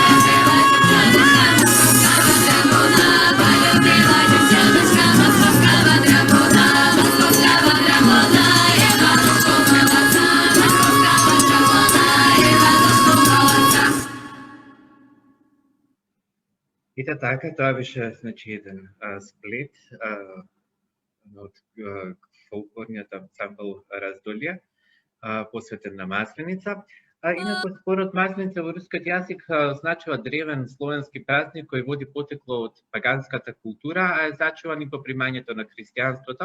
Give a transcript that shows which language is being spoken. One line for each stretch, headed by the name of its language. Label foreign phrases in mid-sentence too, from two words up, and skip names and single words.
Russian: Полюбила девчоночка, московского дракона, московского дракона, и бабушку молодца, московского дракона, и бабушку молодца.
Macedonian: И така, тоа беше еден сплит од фолклорниот ансамбл Раздолје, посветен на Масленица. Инаку, според Масленица во рускиот јазик значува древен словенски празник кој води потекло од паганската култура, а е зачуван и по примањето на христијанството.